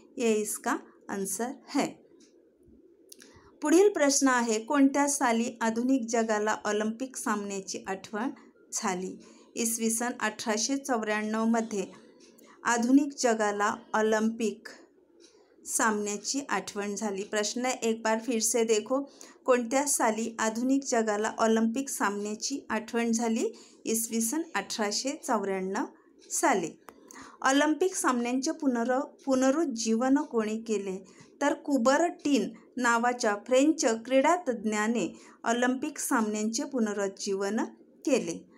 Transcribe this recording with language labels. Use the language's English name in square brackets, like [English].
[Hindi] ये इसका आंसर है. [Marathi] पुढील प्रश्न आहे कोणत्या साली आधुनिक जगाला ऑलिम्पिक सामन्याची आठवण झाली? इसवी सन 1894 आधुनिक जगाला ऑलिम्पिक सामन्याची आठवण झाली. [Hindi] प्रश्न एक बार फिर से देखो. [Marathi] कोणत्या साली आधुनिक जगाला ऑलिम्पिक सामन्याची आठवण झाली? इसवी सन 1894 साली. ऑलिम्पिक सामन्यांचे पुनरुज्जीवन कोणी केले? तर कुबरटीन नावाच्या फ्रेंच क्रीडातज्ञाने ऑलिम्पिक सामन्यांचे पुनरुज्जीवन केले.